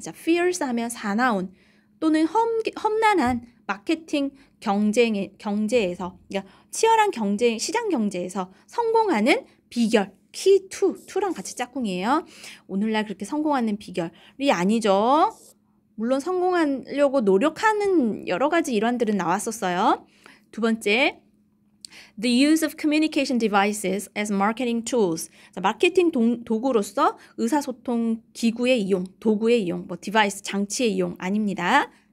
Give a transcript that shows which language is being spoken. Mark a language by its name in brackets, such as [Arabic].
[Korean] 자, fierce 하면 사나운 또는 험난한 마케팅 경제에서 그러니까 치열한 시장 경제에서 성공하는 비결 키 2랑 같이 짝꿍이에요. 오늘날 그렇게 성공하는 비결이 아니죠. 물론 성공하려고 노력하는 여러 가지 일환들은 나왔었어요. [English] 두 번째, The use of communication devices as marketing tools. [Korean] 자, 마케팅 도구로서 의사소통 기구의 이용, 도구의 이용, 디바이스, 장치의 이용 아닙니다.